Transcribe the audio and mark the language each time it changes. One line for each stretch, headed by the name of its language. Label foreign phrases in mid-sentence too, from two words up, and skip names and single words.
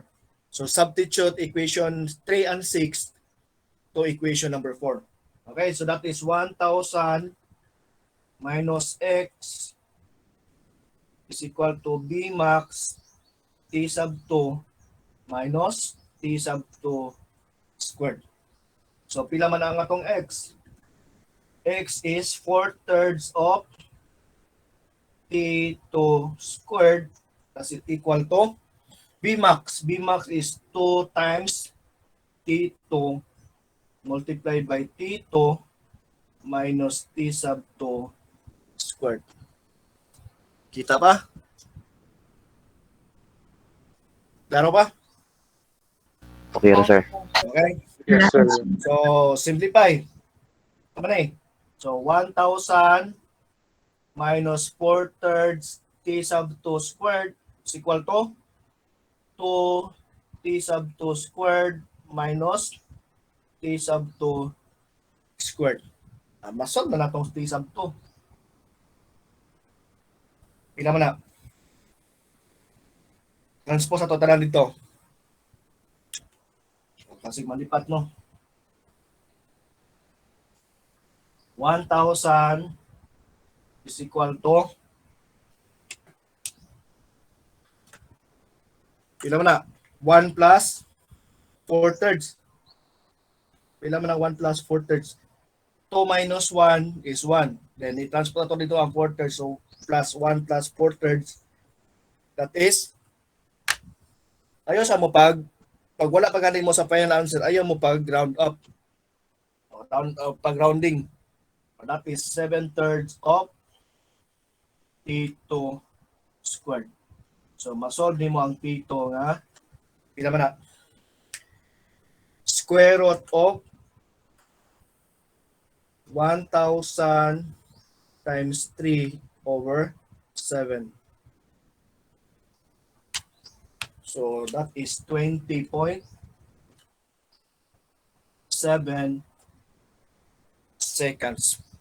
English: So, substitute equation 3 and 6 to equation number 4. Okay, so that is 1,000 minus x is equal to b max t sub 2 minus t sub 2 squared. So,
Cebuano: pila man ang atong x?
English: X is 4/3 of t2 squared, that's it equal to b max. B max is 2 times t2 multiplied by t2 minus t sub 2 squared.
Cebuano: Kita pa? Klaro pa? Okay ra, sir.
English: Okay. Yes, sir. So, simplify.
Cebuano: Tama na eh.
English: So, 1,000 minus 4/3 t sub 2 squared is equal to 2 t sub 2 squared minus t sub 2 squared.
Cebuano: Masolve na natong t sub 2. Pila man na. Transpose na to tanan dito. Kasi malipat no.
English: 1,000 is equal to
Cebuano: pila man na?
English: 1 plus 4/3.
Cebuano: Pila man na
English: 1 plus 4/3? 2 minus 1 is 1. Then
Cebuano: i-transpose na to dito ang 4/3.
English: So plus 1 plus 4/3 That is,
Cebuano: ayaw sa mo pag wala pa galing mo sa
English: final answer,
Cebuano: ayaw mo pag
English: round up. Pag rounding. That is 7/3 of T2 squared. So,
Cebuano: masolve mo ang T2 nga, pila man na,
English: square root of 1,000 times 3 over 7. So, that is 20.7 seconds.